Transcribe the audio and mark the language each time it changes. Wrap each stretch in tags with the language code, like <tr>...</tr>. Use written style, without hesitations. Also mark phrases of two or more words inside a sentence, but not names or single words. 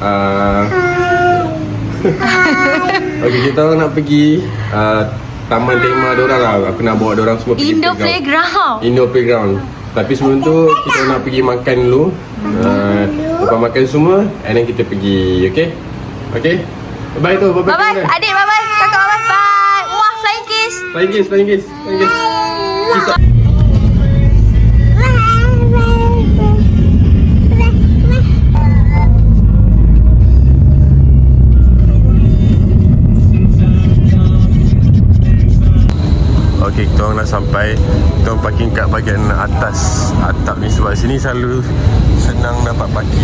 <ms>Okey, kita orang nak pergi taman tema diorang lah. Aku nak bawa diorang semua pergi Indo Playground. Indo Playground. Tapi sebelum tu kita nak pergi makan dulu. Lepas makan semua,</ms> <en>and then</en> <ms>kita pergi, okey? Okey?</ms> <en>Bye tu, bye bye. Bye bye. Adik bye bye. Kakak bye bye. Bye. Wah, flying kiss. Flying kiss, flying kiss, flying kiss. Kiss.</en> <ms>Okey, kita orang nak sampai. Kita orang parking kat bahagian atas atap ni sebab sini selalu senang dapat parking.</ms>